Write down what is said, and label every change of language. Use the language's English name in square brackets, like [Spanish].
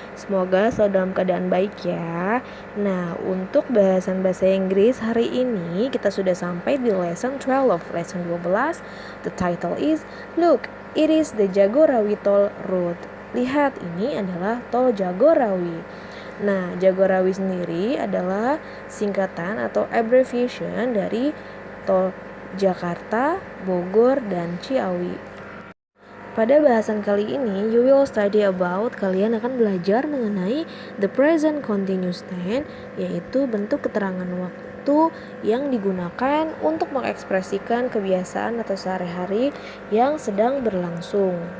[Indonesian] Semoga selalu dalam keadaan baik ya. Nah, untuk bahasan bahasa Inggris hari ini kita sudah sampai di lesson 12. [English] Lesson 12, the title is Look, it is the Jagorawi Toll Road. [Indonesian] Lihat, ini adalah tol Jagorawi. Nah, Jagorawi sendiri adalah singkatan atau abbreviation dari tol Jakarta, Bogor, dan Ciawi. Pada bahasan kali ini, [English] you will study about, [Indonesian] kalian akan belajar mengenai the present continuous tense, yaitu bentuk keterangan waktu yang digunakan untuk mengekspresikan kebiasaan atau sehari-hari yang sedang berlangsung.